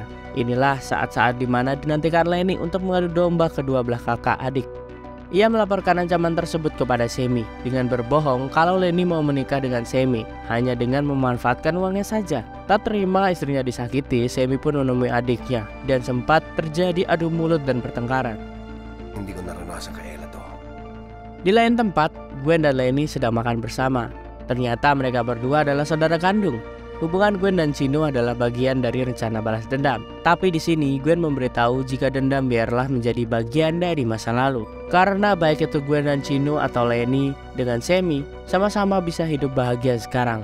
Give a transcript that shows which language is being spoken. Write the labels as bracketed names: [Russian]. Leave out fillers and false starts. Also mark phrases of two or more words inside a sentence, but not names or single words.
[Indonesian] Inilah saat-saat dimana dinantikan Lenny untuk mengadu domba kedua belah kakak adik. Ia melaporkan ancaman tersebut kepada Semi dengan berbohong kalau Lenny mau menikah dengan Semi hanya dengan memanfaatkan uangnya saja. Tak terima istrinya disakiti, Semi pun menemui adiknya dan sempat terjadi adu mulut dan pertengkaran. [Filipino] Hindi ko naranasan kay Ella to. [Indonesian] Di lain tempat, Gwen dan Lenny sedang makan bersama. Ternyata mereka berdua adalah saudara kandung. Hubungan Gwen dan Chino adalah bagian dari rencana balas dendam. Tapi di sini Gwen memberitahu jika dendam biarlah menjadi bagian dari masa lalu. Karena baik itu Gwen dan Chino atau Lenny dengan Semi sama-sama bisa hidup bahagia sekarang.